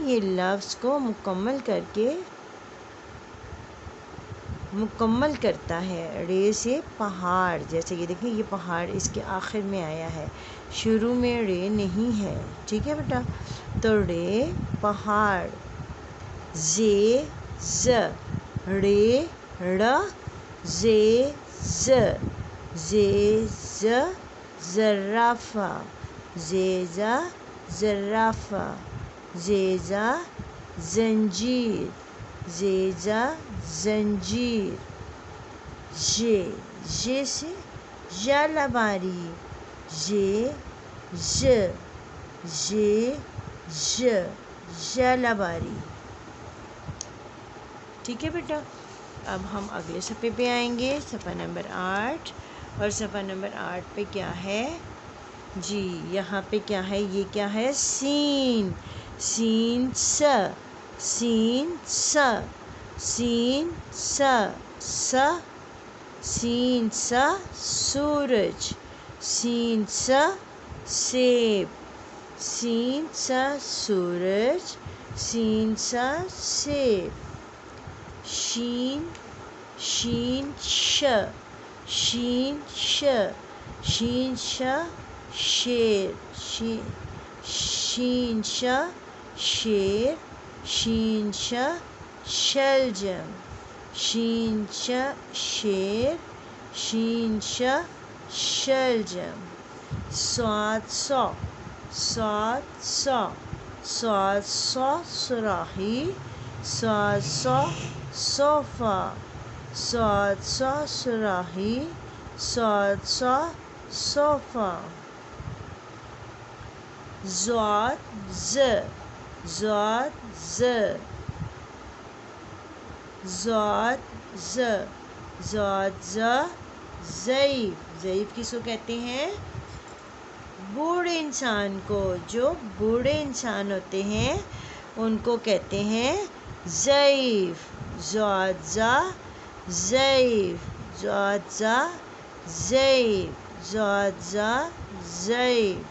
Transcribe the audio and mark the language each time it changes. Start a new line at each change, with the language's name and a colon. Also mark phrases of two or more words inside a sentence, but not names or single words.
Urdu: یہ لفظ کو مکمل کرتا ہے۔ رے سے پہاڑ، جیسے یہ دیکھیں یہ پہاڑ اس کے آخر میں آیا ہے، شروع میں رے نہیں ہے، ٹھیک ہے بیٹا؟ تو رے پہاڑ۔ زے ز، رے ڑ زے ز، زے ز زرافہ، زے ز زرافہ۔ زیزہ زنجیر، زیزہ زنجیر۔ ژ، ژ سے ژالہ باری، ژ ژ ژ ژ ژالہ باری، ٹھیک ہے بیٹا؟ اب ہم اگلے صفحے پہ آئیں گے، صفحہ نمبر 8، اور صفحہ نمبر 8 پہ کیا ہے؟ جی یہاں پہ کیا ہے؟ یہ کیا ہے؟ سین۔ سین س، سین س، سین س، س سین س سورج، سین س سیب، سین س سورج، سین س سیب۔ شین، شین ش، شین ش، شین ش شیر، شین ش شیر، شین ش شلجم، شین ش شیر، شین ش شلجم۔ صاد صا، صاد صا، صاد صا صراحی، صاد صا صوفہ، صاد صا صراحی، صاد صا صوفہ۔ ضاد ز، ضاد ز، ضاد ز، ضاد ز ضعیف۔ ضعیف کس کو کہتے ہیں؟ بوڑھے انسان کو، جو بوڑھے انسان ہوتے ہیں ان کو کہتے ہیں ضعیف۔ ضاد ضا ضعیف، ضاد ضا ضعیف، ضاد ضا ضعیف۔